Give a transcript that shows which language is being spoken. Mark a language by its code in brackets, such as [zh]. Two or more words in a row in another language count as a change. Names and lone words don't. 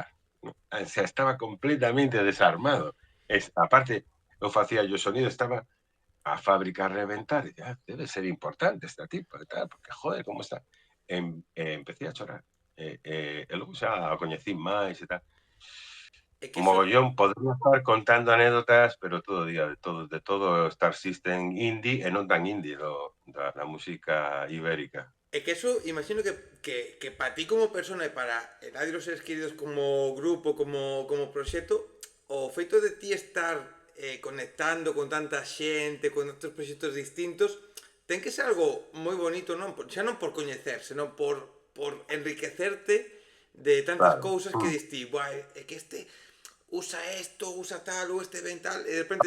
[es] O sea, estaba completamente desarmado. [gl] Aparte, eu facía o sonido, estaba a fábrica a reventar, e debe ser importante esta tipa, e tal, porque, joder, como está. Empecé a chorar. E logo xa a coñecí máis e tal. [es] Es que Un eso, [gl] mogollón, podría estar contando anécdotas, pero todo día de todo o Star System indie e non tan indie da música ibérica. [es] es que eso imagino que para ti como persona y para Radio Los Seres Queridos como grupo, como proyecto, [gl] o feito de ti estar conectando con tanta xente, con outros proxectos distintos, ten que ser algo moi bonito, non? Xa non por coñecer, senón por enriquecerte de tantas Claro. cousas que diste, buah, é que este usa esto, usa tal, ou este ven tal, e de repente